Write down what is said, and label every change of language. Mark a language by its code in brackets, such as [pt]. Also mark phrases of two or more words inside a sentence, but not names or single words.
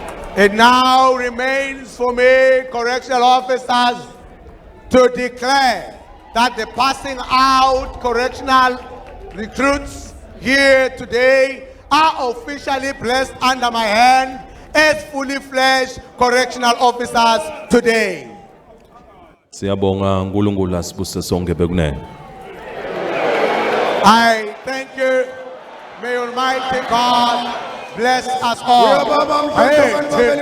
[en] It now remains for me, correctional officers, to declare that the passing out correctional recruits here today are officially placed under my hand as fully fledged correctional officers today. [ss] Siyabonga uNkulunkulu asibuse sonke bekunene. [en] I thank you. May Almighty God bless us all. [ss] Uyababa mhlongo Hey, kaNcwele.